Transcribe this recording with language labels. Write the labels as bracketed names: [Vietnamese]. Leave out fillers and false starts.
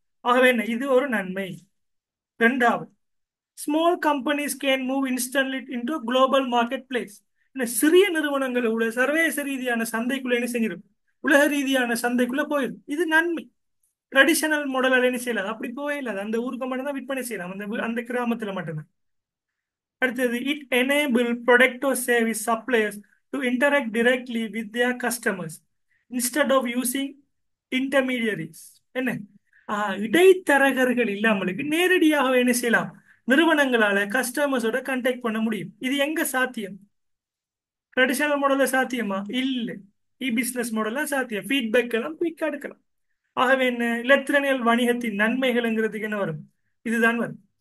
[Tamil] ஆகவே என்ன, இது ஒரு நன்மை. இரண்டாவது, [English] Small companies can move instantly into global marketplace. [Tamil] சிறிய நிறுவனங்களோட சர்வதேச ரீதியான சந்தைக்குள்ள என்ன செஞ்சிடும்? உலக ரீதியான சந்தைக்குள்ள போயிடும். இது நன்மை. ட்ரெடிஷனல் மாடல் என்ன செய்யலாம், அப்படி போவே இல்லை. அந்த ஊருக்கு மட்டும் தான் விற்பனை செய்யலாம், அந்த கிராமத்துல மட்டும்தான். அடுத்தது, [English] It enable product or service suppliers to interact directly with their customers instead of using intermediaries. [Tamil] என்ன? இடைத்தரகர்கள் இல்லாமலுக்கு நேரடியாக என்ன செய்யலாம்? நிறுவனங்களால கஸ்டமர்ஸோட கண்டாக்ட் பண்ண முடியும். இது எங்க சாத்தியம்? ட்ரெடிஷனல் மாடல்ல சாத்தியமா? இல்ல. இ பிசினஸ் மாடல்ல சாத்தியம். ஃபீட்பேக் எல்லாம் குயிக்கா எடுக்கலாம். ஆகவே என்ன, இலத்திரனியல் வணிகத்தின் நன்மைகள்ங்கிறதுக்கு என்ன வரும்? இதுதான் வரும்.